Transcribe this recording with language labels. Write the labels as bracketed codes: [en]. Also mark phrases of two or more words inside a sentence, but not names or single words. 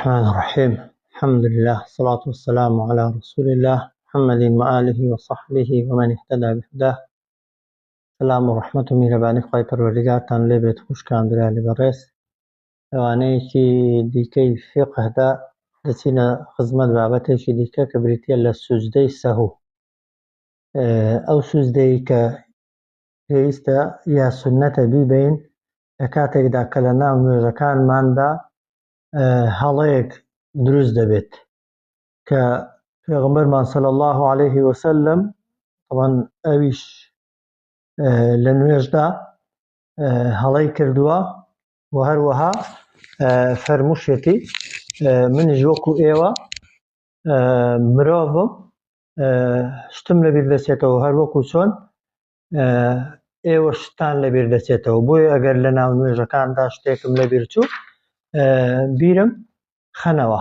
[ar] الرحمن الرحيم. الحمد لله والصلاة والسلام على رسول الله محمد وآله وصحبه ومن اهتدى بهداه. سلام ورحمة [ckb] میهرەبانی خوای پەروەردگارتان لێ بێت خوشکاندرا لێبەڕێز ئەوانەیەکی دیکەی فقهدا دەچینە خزمەت بابەتێکی دیکە کە بریتیە لە سوجدەی سەهو. ئەو سوجدەی کە پێویستە یا سونەتە بیبین لە کاتێکدا کە لە ناو نوێژەکانماندا هەڵەیەک دروست دەبێت کە پێغەمبەرمان [ar] صلی الله عليه وسلم [ckb] طبعاً ئەویش لە نوێژدا هەڵەی کردووە و هەروەها فەرمووشێتی منیش وەکو ئێوە مرۆڤم شتم لەبیر دەچێتەوە هەر وەکو چۆن ئێوە شتان لەبیر دەچێتەوە، بۆیە ئەگەر لە ناو نوێژەکاندا شتێکم لەبیر چوو بیرم خەنەوە.